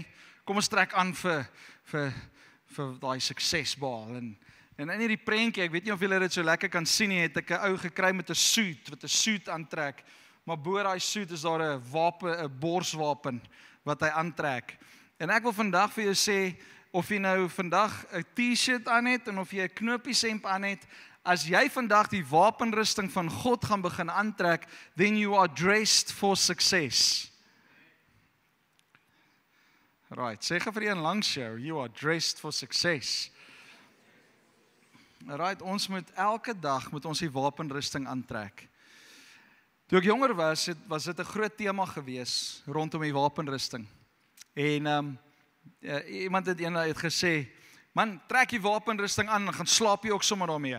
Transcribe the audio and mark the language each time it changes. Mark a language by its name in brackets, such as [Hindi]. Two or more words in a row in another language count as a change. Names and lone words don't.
[Afrikaans] Kom ons trek aan vir daai suksesbaal, en in hierdie prentjie, ek weet nie of julle dit so lekker kan sien nie, het ek 'n ou gekry met 'n suit, wat 'n suit aantrek, maar bo daai suit is daar 'n wapen, 'n borswapen, wat hy aantrek. En ek wil vandag vir jou sê, of jy nou vandag 'n T-shirt aan het, en of jy 'n knoppieshemp aan het, as jy vandag die wapenrusting van God gaan begin aantrek, [English] then you are dressed for success. Right, [Afrikaans] sê vir een langs jou, [English] you are dressed for success. Right, [Afrikaans] ons moet elke dag met ons die wapenrusting aantrek. Toe ek jonger was dit 'n groot tema gewees rondom die wapenrusting. En iemand het eendag gesê, man, trek die wapenrusting aan en gaan slaap jy ook sommer daarmee.